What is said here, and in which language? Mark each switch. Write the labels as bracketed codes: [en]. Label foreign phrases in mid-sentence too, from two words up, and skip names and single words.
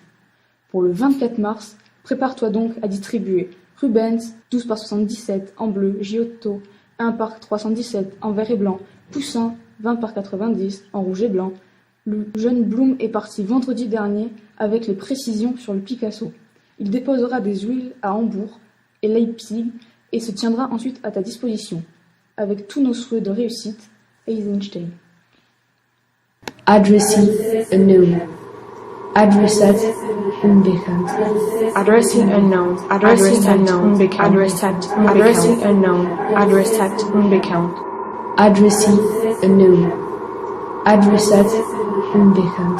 [fr] Pour le 24 mars, prépare-toi donc à distribuer Rubens, 12 par 77 en bleu, Giotto, 1 par 317 en vert et blanc, Poussin, 20 par 90 en rouge et blanc. Le jeune Blum est parti vendredi dernier avec les précisions sur le Picasso. Il déposera des huiles à Hambourg et Leipzig et se tiendra ensuite à ta disposition. Avec tous nos souhaits de réussite, Eisenstein. [en] Addressing unknown. [de] Adressat unbekannt. [en] Addressing unknown. Addressing unknown. Adressat addressing unknown. [de] Adressat unbekannt. [en] Addressing unknown. [de] Adressat unbekannt.